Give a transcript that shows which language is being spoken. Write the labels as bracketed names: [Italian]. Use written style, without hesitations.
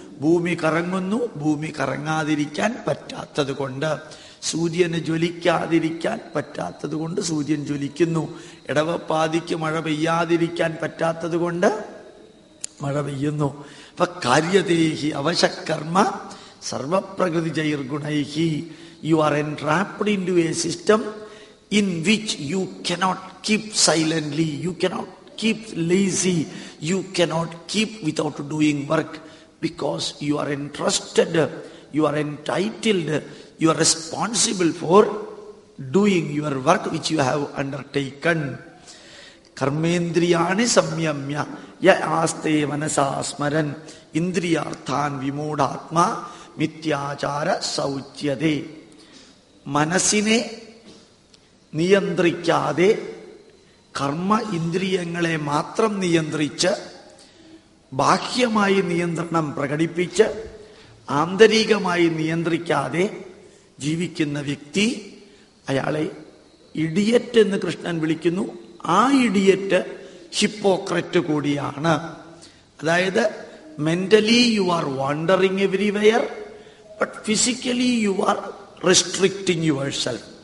[Malayalam] ഭൂമി കറങ്ങുന്നു, ഭൂമി കറങ്ങാതിരിക്കാൻ പറ്റാത്തത് കൊണ്ട്, സൂര്യന് ജ്വലിക്കാതിരിക്കാൻ പറ്റാത്തത് കൊണ്ട് സൂര്യൻ ജ്വലിക്കുന്നു. ഇടവപ്പാതിക്ക് മഴ പെയ്യാതിരിക്കാൻ പറ്റാത്തത് കൊണ്ട് മഴ പെയ്യുന്നു. [Sanskrit] അപ്പൊ കാര്യതേഹി അവശകർമ്മ സർവപ്രകൃതി ജൈർഗുണൈഹി. [English] You are entrapped into a system in which you cannot keep silently, you cannot keep lazy, you cannot keep without doing work, because you are entrusted, you are entitled, you are responsible for doing your work which you have undertaken. [Sanskrit] കർമ്മേന്ദ്രിയാണി സംയമ്യ യ ആസ്തേ മനസാ സ്മരൻ ഇന്ദ്രിയാർത്ഥാൻ വിമൂഢാത്മാ മിഥ്യാചാര സൗച്യതേ. [Malayalam] മനസ്സിനെ നിയന്ത്രിക്കാതെ കർമ്മ ഇന്ദ്രിയങ്ങളെ മാത്രം നിയന്ത്രിച്ച് ബാഹ്യമായി നിയന്ത്രണം പ്രകടിപ്പിച്ച് ആന്തരികമായി നിയന്ത്രിക്കാതെ ജീവിക്കുന്ന വ്യക്തി, അയാളെ ഇഡിയറ്റ് എന്ന് കൃഷ്ണൻ വിളിക്കുന്നു. ആ ഇഡിയറ്റ് ഹിപ്പോക്രറ്റ് കൂടിയാണ്. അതായത് [English] mentally you are wandering everywhere, but physically you are restricting yourself.